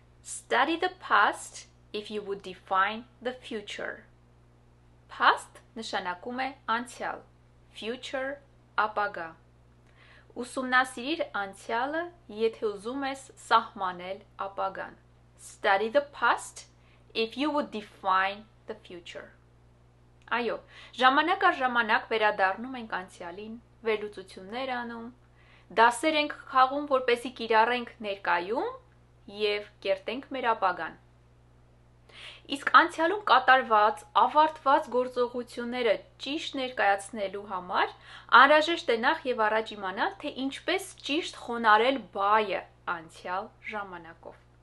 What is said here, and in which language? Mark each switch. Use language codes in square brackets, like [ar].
[en] Study the past if you would define the future. [hy] Past նշանակում է անցյալ, future ապագա. Ուսումնասիրիր անցյալը, եթե ուզում ես սահմանել ապագան. [en] Study the past if you would define the future. [hy] Այո, ժամանակ առ ժամանակ վերադառնում ենք անցյալին, վերլուծություններ անում, դասեր ենք խաղում, որպեսզի կիրառենք ներկայում և կերտենք մեր ապագան. Իսկ անցյալում կատարված, ավարտված գործողությունները ճիշտ ներկայացնելու համար անհրաժեշտ է նախ և առաջ իմանալ, թե ինչպես ճիշտ խոնարհել բայը անցյալ ժամանակով.